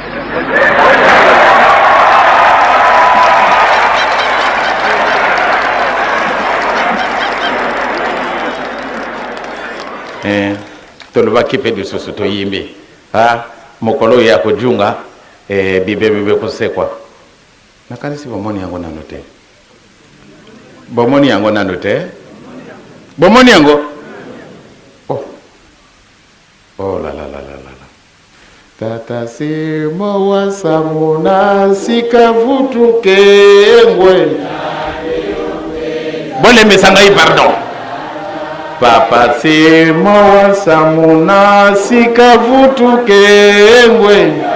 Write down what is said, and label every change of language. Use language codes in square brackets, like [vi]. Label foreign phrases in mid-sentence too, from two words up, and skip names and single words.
[ln] tolobaki mpe lisusu toyimbi mokolo oyo ya kojunga bibe kosekwa nakanisi bomoni yango nano te bomoni yango nano te bomoni yango oh la la la la la [kg] Tata Simon wasamuna sikavutuke ngwe [ln] bolembesa ngai pardon [kg] Papa Simon wasamuna sikavutuke ngwe